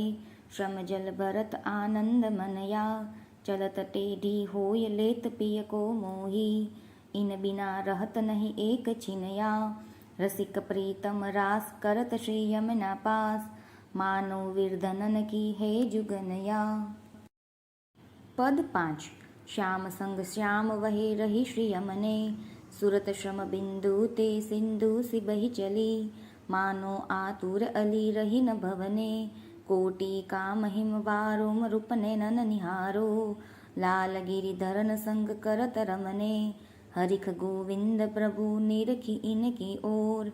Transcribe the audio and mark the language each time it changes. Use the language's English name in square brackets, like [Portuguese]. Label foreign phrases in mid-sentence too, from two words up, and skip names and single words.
[Braj] श्रम जल भरत आनंद मनया, चलत टेढ़ी होय लेत पिय को मोही। इन बिना रहत नहीं एक छिनया, रसिक प्रीतम रास करत श्री यमुना पास। मानो वीरधनन की है जुगनया। पद 5। श्याम संग श्याम वही रही श्री यमने, सुरत श्रम बिंदु ते सिंधु सी बही चली। मानो आतुर अली रही न भवने, कोटि का महिम वारुम रूप नैनन निहारो। लाल गिरिधरन संग करत रमने, हरिख गोविंद प्रभु निरखी इनकी ओर।